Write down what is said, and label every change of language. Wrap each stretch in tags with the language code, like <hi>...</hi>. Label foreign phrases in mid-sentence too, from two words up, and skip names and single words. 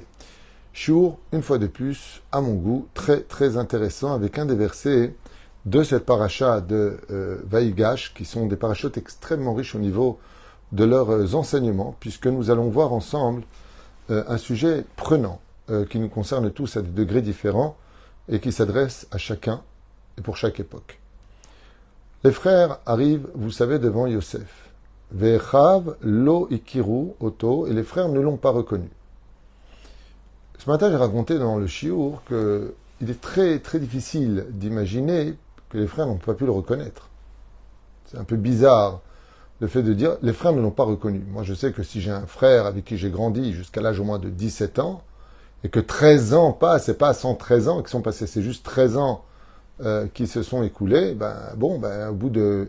<fr>Shur, une fois de plus, à mon goût, très très intéressant, avec un des versets de cette paracha de Vaïgash, qui sont des parachutes extrêmement riches au niveau de leurs enseignements, puisque nous allons voir ensemble un sujet prenant, qui nous concerne tous à des degrés différents, et qui s'adresse à chacun et pour chaque époque. Les frères arrivent, vous savez, devant Yosef.</fr> <he>ואחיו לא הכירו אותו,</he> <fr>et les frères ne l'ont pas reconnu. Ce matin, j'ai raconté dans le shiur qu'il est très très difficile d'imaginer que les frères n'ont pas pu le reconnaître. C'est un peu bizarre le fait de dire les frères ne l'ont pas reconnu. Moi, je sais que si j'ai un frère avec qui j'ai grandi jusqu'à l'âge au moins de 17 ans, et que 13 ans passent, c'est pas 113 ans qui sont passés, c'est juste 13 ans qui se sont écoulés, au bout de...</fr>